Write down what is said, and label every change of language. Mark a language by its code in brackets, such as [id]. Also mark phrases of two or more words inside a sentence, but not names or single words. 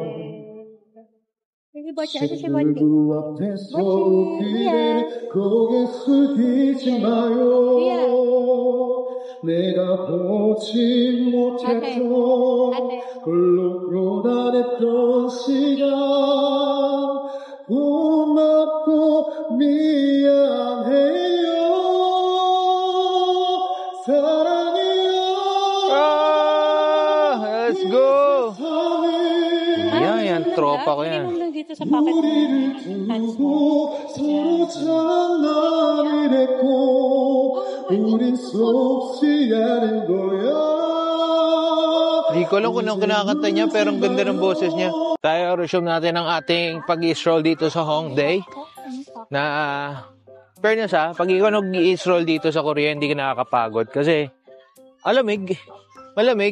[ko] 친구 앞에서 웃기게 고개 숙이지 마요 내가 보지 못했던 홀로 고단했던 시간 고맙고 미안해요 사랑해요 [en] Let's go! [tl] Yan, tropa ko yan. Dito sa pocket mo. Hands mo. [ko] 서로 장난을 했고 우린 속지 않은 거야 [tl] Di ko alam kung anong kinakanta niya, pero ang ganda ng boses niya. Tayo resume natin ang ating pag-i-stroll dito sa Hongdae. Na, fairness pag ikaw nag-i-stroll dito sa Korea, hindi ka nakakapagod. Kasi, malamig.